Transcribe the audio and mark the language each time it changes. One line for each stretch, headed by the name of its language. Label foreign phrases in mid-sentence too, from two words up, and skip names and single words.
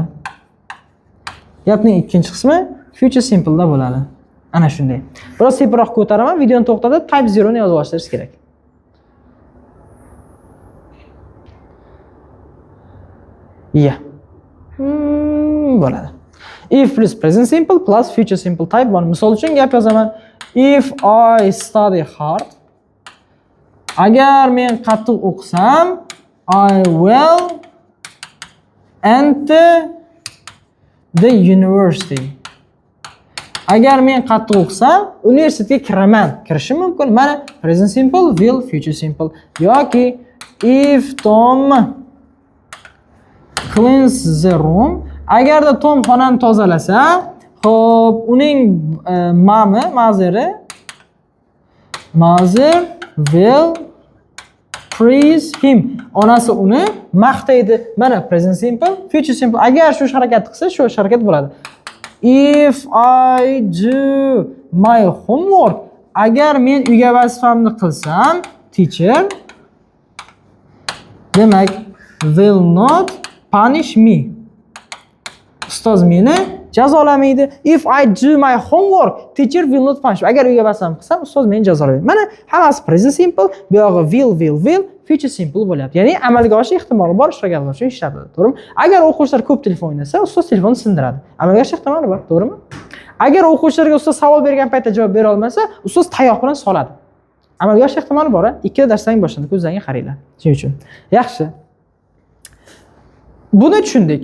Uzbek: Gapning ikkinchi qismi
English: future simple
Uzbek: da bo'ladi. Ana shunday. Biroz sepiroq ko'taraman, videoni to'xtatib type 0 ni yozib olishingiz kerak. Bo'ladi.
English: If plus present simple plus future simple type 1.
Uzbek: Misol uchun gap yozaman.
English: If I study hard,
Uzbek: agar men qattiq o'qisam,
English: I will enter the university.
Uzbek: Agar men qattiq o'qisam, universitetga kiraman. Kirishim mumkin. Mana
English: present simple, will, future simple. Yoki if Tom cleans the room,
Uzbek: agarda Tom xonani tozalasa, xo'p, uning
English: mother will praise him.
Uzbek: Onasi uni maqtaydi. Mana
English: present simple, future simple.
Uzbek: Agar shu harakatni qilsa, shu harakat bo'ladi.
English: If I do my homework,
Uzbek: agar men uyga vazifamni qilsam, teacher demak
English: will not punish me.
Uzbek: Ustoz meni jazolamaydi.
English: If I do my homework, teacher will not punish me.
Uzbek: Agar uyga vazifamni qilsam, ustoz meni jazolamaydi. Mana hammasi
English: present simple,
Uzbek: bu yog'i
English: will, future simple
Uzbek: bo'lyapti. Ya'ni amalga oshish ehtimoli bor ish harakatlar uchun ishlatiladi, to'g'rimi? Agar o'quvchilar ko'p telefon o'ynasa, ustoz telefonni sindiradi. Amalga oshish ehtimoli bor, to'g'rimi? Agar o'quvchilarga ustoz savol bergan paytda javob bera olmasa, ustoz tayoq bilan soladi. Amalga oshish ehtimoli bor. Ikkita darsdan boshlandi, ko'zlaringga qaranglar. Shuning uchun. Yaxshi. Buni tushundik.